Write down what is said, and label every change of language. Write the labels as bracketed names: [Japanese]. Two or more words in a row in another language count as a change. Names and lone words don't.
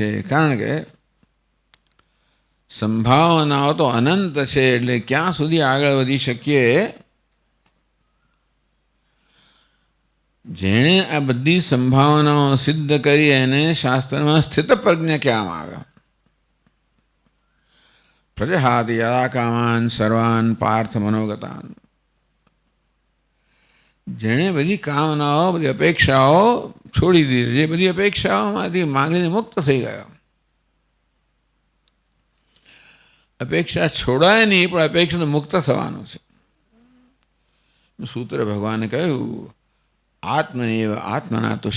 [Gujarati] કારણ કે સંભાવનાઓ તો અનંત છે. એટલે ક્યાં સુધી આગળ વધી શકીએ? જેણે આ બધી સંભાવનાઓ સિદ્ધ કરી એને શાસ્ત્રમાં સ્થિત પ્રજ્ઞ કહેવામાં આવે. [Sanskrit] પ્રજહાતિ યદા કામાન સર્વાન પાર્થ મનોગતાન. [Gujarati] જેણે બધી કામનાઓ, બધી અપેક્ષાઓ છોડી દીધી, જે બધી અપેક્ષાઓમાંથી માંગીને મુક્ત થઈ ગયો. અપેક્ષા છોડાય નહીં, પણ અપેક્ષા મુક્ત થવાનું છે. સૂત્ર ભગવાને કહ્યું [Sanskrit] આત્મનિવ આત્મના તુષ્ટ.